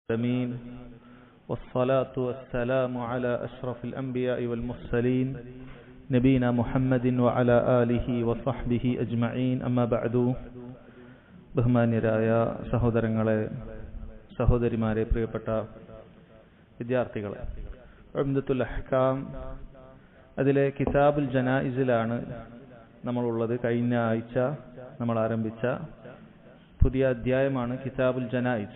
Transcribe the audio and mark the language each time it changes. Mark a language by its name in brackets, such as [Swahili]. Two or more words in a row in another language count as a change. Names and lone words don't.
[Arabic] العالمين والصلاة والسلام على أشرف الأنبياء والمرسلين نبينا محمد وعلى آله وصحبه أجمعين أما بعد [Malayalam] ബഹുമാന്യരായ സഹോദരങ്ങളെ സഹോദരിമാരെ പ്രിയപ്പെട്ട വിദ്യാർത്ഥികളെ, ഉംദത്തുൽ അഹ്കാം അതിലെ കിതാബുൽ ജനായിസിലാണ് നമ്മളുള്ളത്. കഴിഞ്ഞ ആഴ്ച നമ്മൾ ആരംഭിച്ച പുതിയ അധ്യായമാണ് കിതാബുൽ ജനായിസ്.